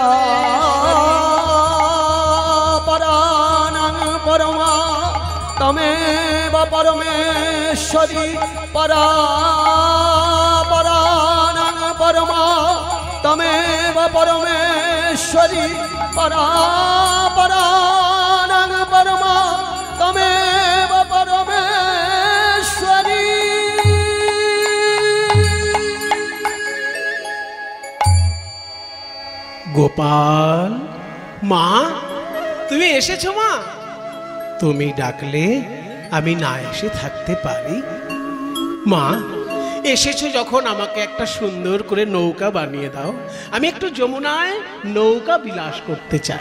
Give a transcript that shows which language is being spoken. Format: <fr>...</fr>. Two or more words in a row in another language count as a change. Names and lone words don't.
<sa>परानां परमा तमेव परमेश्वरी परापरानां परमा तमेव परमेश्वरी परापरानां परमा तमेव परमेश्वरी।</sa> <bn>গোপাল মা তুমি এসেছো? মা তুমি ডাকলে আমি না এসে থাকতে পারি? মা এসেছো যখন আমাকে একটা সুন্দর করে নৌকা বানিয়ে দাও, আমি একটু যমুনায় নৌকা বিলাস করতে চাই।</bn>